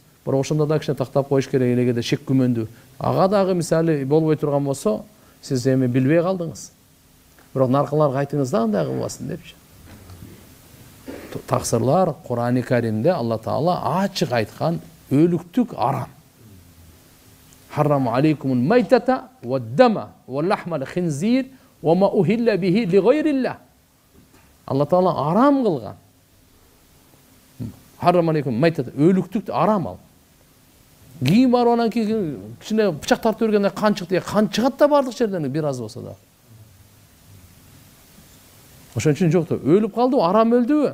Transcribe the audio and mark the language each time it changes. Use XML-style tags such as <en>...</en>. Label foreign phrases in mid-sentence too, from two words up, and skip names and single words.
<ky>Бирок ошондо да кичине тактап коюш керек, элегеде шек күмөндү. Ага дагы мисалы болбой турган болсо, сиз эми билбей калдыңыз. Бирок наркыларга айтыңыз да андай кылбасын депчи. Таксырлар Кур'ан-ы Каримде</ky> <ar>الله تعالى</ar> <ky>ачык айткан өлүктүк арам.</ky> <ar>حرم عليكم الميتة والدم ولحم الخنزير وما أهل به لغير الله. الله تعالى</ar> <ky>арам кылган.</ky> <ar>حرم عليكم الميتة</ar> <ky>өлүктүк арам ал. Кийин барып анан кичине бычак тартып бергенде кан чыкты. Кан чыгат да бардык жерден бир аз болсо да. Ошон үчүн жок да өлүп калдыбы, арам өлдүбү?</ky>